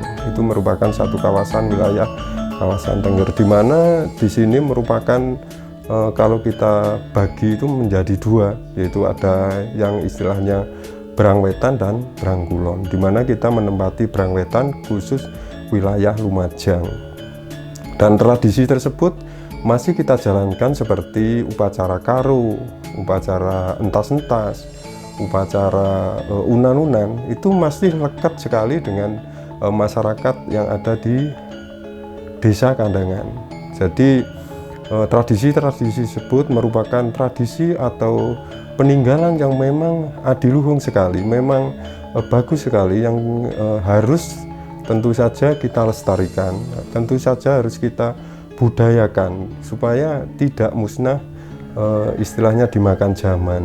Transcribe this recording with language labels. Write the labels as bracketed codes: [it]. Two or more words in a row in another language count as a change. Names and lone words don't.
[id] Itu merupakan satu kawasan wilayah kawasan Tengger, di mana di sini merupakan kalau kita bagi itu menjadi dua, yaitu ada yang istilahnya Brangwetan dan Brangkulon, di mana kita menempati Brangwetan khusus wilayah Lumajang. Dan tradisi tersebut masih kita jalankan seperti upacara karo, upacara entas-entas, upacara unan-unan, itu masih lekat sekali dengan masyarakat yang ada di Desa Kandangan. Jadi tradisi-tradisi tersebut merupakan tradisi atau peninggalan yang memang adiluhung sekali, memang bagus sekali, yang harus tentu saja kita lestarikan, tentu saja harus kita budayakan supaya tidak musnah, istilahnya dimakan zaman.